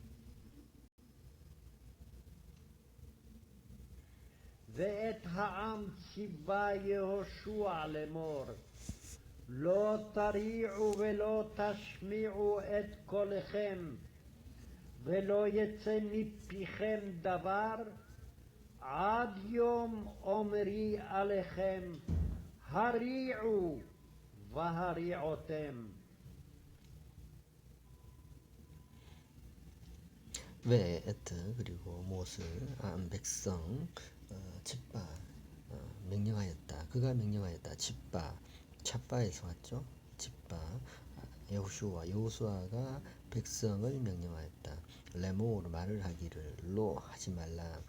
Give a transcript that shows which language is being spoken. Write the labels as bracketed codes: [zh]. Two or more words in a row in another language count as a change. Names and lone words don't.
[he] ואת העם ציווה יהושע לאמור לא תריעו ולא תשמיעו את קולכם ולא יצא מפיכם דבר עד יום אומרי עליכם הריעו והריעותם [ko] 에트 그리고 못을 백성 집바 명령하였다. 그가 명령하였다. 집바 찹바에서 왔죠. 집바 여호수아가 백성을 명령하였다. 레모르 말을 하기를 로 하지 말라.